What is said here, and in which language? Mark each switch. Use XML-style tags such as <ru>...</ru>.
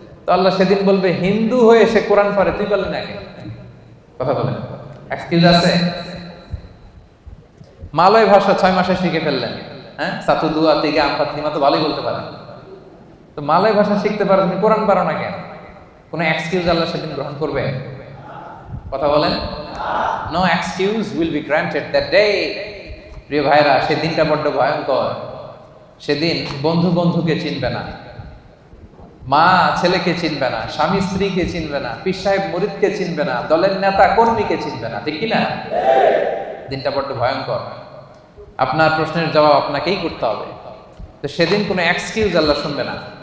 <bn>তো আল্লাহ সেদিন বলবে, হিন্দু হয়ে সে কোরআন পারে, তুই বললেন না কেন? কথা বলেন, এক্সকিউজ আছে? মালয় ভাষা 6 মাসে শিখে ফেললেন। হ্যাঁ,</bn> <ms>সাতু দুয়া তিগা আমপাতলিমা</ms> <bn>তো ভালোই বলতে পারেন। তো মালয় ভাষা শিখতে পারো, তুমি কোরআন পারো না কেন? কোনো এক্সকিউজ আল্লাহ সেদিন গ্রহণ করবে? কথা বলেন।</bn> <en>No excuse will be granted that day.</en> <bn>প্রিয় ভাইরা, সেদিনটা বড্ড ভয়ঙ্কর। সেদিন বন্ধু বন্ধুকে চিনবে না, মা ছেলেকে চিনবে না, স্বামী স্ত্রীকে চিনবে না, পীর সাহেব মুরিদকে চিনবে না, দলের নেতা কর্মীকে চিনবে না। ঠিক কি না? দিনটা বড্ড ভয়ঙ্কর। আপনার প্রশ্নের জবাব আপনাকেই করতে হবে। তো সেদিন কোনো এক্সকিউজ আল্লাহ শুনবে না।</bn>